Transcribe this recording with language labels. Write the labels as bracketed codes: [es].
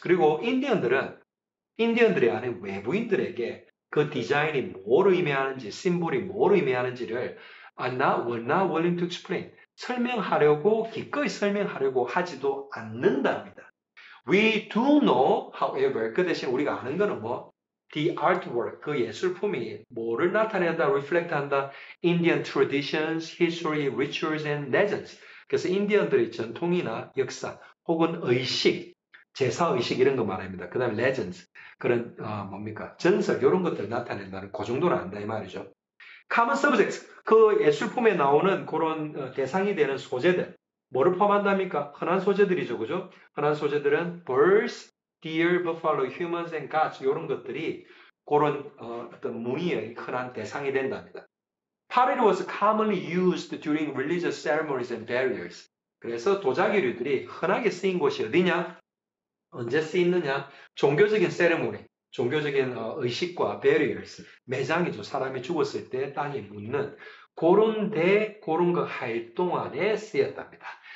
[ko] 그리고 인디언들이 아닌 외부인들에게 그 디자인이 뭘 의미하는지, 심볼이 뭘 의미하는지를 [en] were not willing to explain. [ko] 설명하려고, 기꺼이 설명하려고 하지도 않는답니다. [en] We do know, however, [ko] 그 대신 우리가 아는 거는 뭐? [en] The artwork, [ko] 그 예술품이 뭐를 나타낸다, reflect한다? [en] Indian traditions, history, rituals, and legends. [ko] 그래서 인디언들의 전통이나 역사, 혹은 의식, 제사의식 이런 거 말합니다. 그 다음에 legends, 그런 뭡니까? 전설, 이런 것들 나타낸다는 그 정도는 안다 이 말이죠. [en] common subjects, [ko] 그 예술품에 나오는 그런 대상이 되는 소재들, 뭐를 포함한답니까? 흔한 소재들이죠, 그죠? 흔한 소재들은 [en] birds, deer, buffalo, humans and gods [ko] 이런 것들이 그런 어떤 문의의 흔한 대상이 된답니다. [en] Pottery was commonly used during religious ceremonies and burials. [ko] 그래서 도자기류들이 흔하게 쓰인 곳이 어디냐? 언제 쓰이느냐? 종교적인 세레모니, 종교적인 의식과 burials, 매장이죠. 사람이 죽었을 때 땅에 묻는 그런 거 할 동안에 쓰였답니다.